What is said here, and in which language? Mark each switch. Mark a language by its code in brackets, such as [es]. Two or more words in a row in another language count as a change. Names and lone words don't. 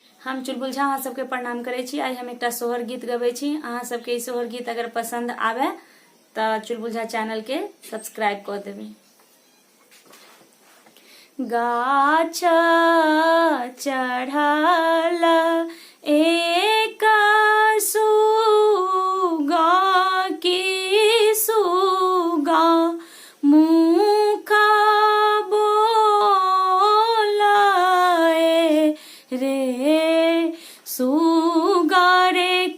[mai] हम चुलबुल झा अहाँ सबके प्रणाम करै छी। आइ हम एकटा सोहर गीत गबै छी। अहाँ सबके ई सोहर गीत अगर पसंद आवे तऽ चुलबुल झा चैनल के सब्सक्राइब कऽ देबै। गाछ चढ़ल एक सुगा की सुगा मुख बोलाए रे सुगा रे